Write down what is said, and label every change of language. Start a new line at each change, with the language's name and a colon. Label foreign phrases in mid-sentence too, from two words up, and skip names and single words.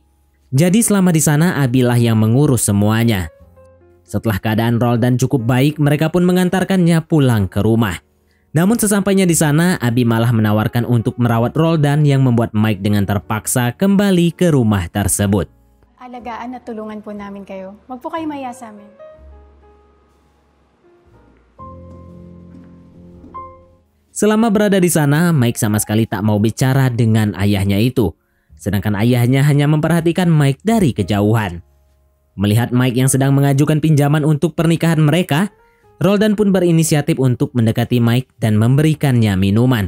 Indonesian: Jadi selama di sana Abby lah yang mengurus semuanya. Setelah keadaan Roldan cukup baik, mereka pun mengantarkannya pulang ke rumah. Namun sesampainya di sana, Abby malah menawarkan untuk merawat Roldan yang membuat Mike dengan terpaksa kembali ke rumah tersebut.
Filipino: Alagaan at tulungan po namin kayo. Wag po kayo maya sa amin.
Indonesian: Selama berada di sana, Mike sama sekali tak mau bicara dengan ayahnya itu. Sedangkan ayahnya hanya memperhatikan Mike dari kejauhan. Melihat Mike yang sedang mengajukan pinjaman untuk pernikahan mereka, Roldan pun berinisiatif untuk mendekati Mike dan memberikannya minuman.